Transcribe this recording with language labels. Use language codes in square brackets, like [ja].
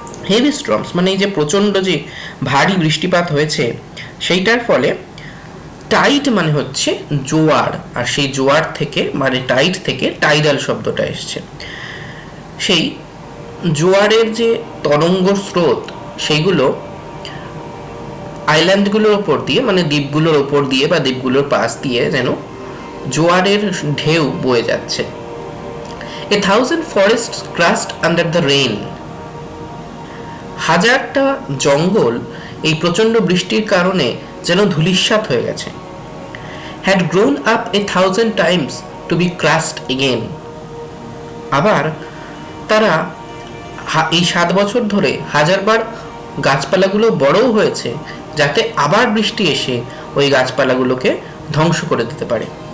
[bn] Heavy storms মানে এই যে প্রচণ্ড যে ভারী বৃষ্টিপাত হয়েছে, সেইটার ফলে টাইড মানে হচ্ছে জোয়ার, আর সেই জোয়ার থেকে মানে টাইড থেকে টাইডাল শব্দটা এসছে। সেই জোয়ারের যে তরঙ্গ স্রোত, সেইগুলো আইল্যান্ডগুলোর ওপর দিয়ে মানে দ্বীপগুলোর ওপর দিয়ে বা দ্বীপগুলোর পাশ দিয়ে যেন জোয়ারের ঢেউ বয়ে যাচ্ছে। [en] A thousand forests crushed under the rain. [bn] হাজারটা জঙ্গল এই প্রচণ্ড বৃষ্টির কারণে যেন ধূলিসাৎ হয়ে গেছে। [en] Had grown up 1,000 times to be crushed again. [bn] আবার তারা এই 7 বছর ধরে 1000 বার গাছপালাগুলো বড়ও হয়েছে, যাতে আবার বৃষ্টি এসে ওই গাছপালাগুলোকে ধ্বংস করে দিতে পারে।